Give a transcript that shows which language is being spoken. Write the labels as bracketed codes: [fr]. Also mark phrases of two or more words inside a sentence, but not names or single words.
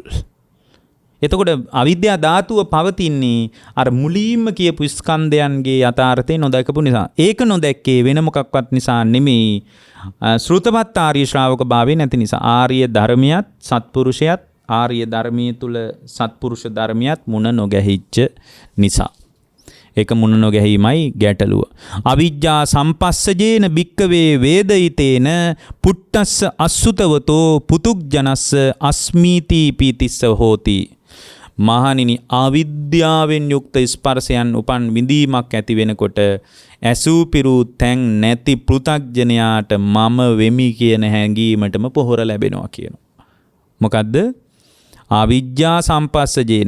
[si] එතකොට අවිද්‍යා ධාතුව පවතින්නේ අර මුලින්ම කියපු ස්කන්ධයන්ගේ යථාර්ථය නොදකපු නිසා. ඒක නොදැක්කේ වෙන මොකක්වත් නිසා නෙමෙයි, ශ්‍රුතවත් ආර්ය ශ්‍රාවක භාවය නැති නිසා. ආර්ය ධර්මියත් සත්පුරුෂයත්, ආර්ය ධර්මයේ තුල සත්පුරුෂ ධර්මියත් මුණ නොගැහිච්ච නිසා. ඒක මුණ නොගැහිමයි ගැටලුව. [pi] අවිජ්ජා සම්පස්සජේන භික්කවේ වේදිතේන පුට්ටස්ස අසුතවතෝ පුතුග්ජනස්ස අස්මීති පීතිස්ස හෝති. [si] මහණෙනි, අවිද්‍යාවෙන් යුක්ත ස්පර්ශයන් උපන් විඳීමක් ඇති වෙනකොට ඇසූ පිරූ තැන් නැති පෘථග්ජනයාට මම වෙමි කියන හැඟීමටම පොහොර ලැබෙනවා කියනවා. මොකද්ද? [pi] අවිජ්ජා සම්පස්සජේන.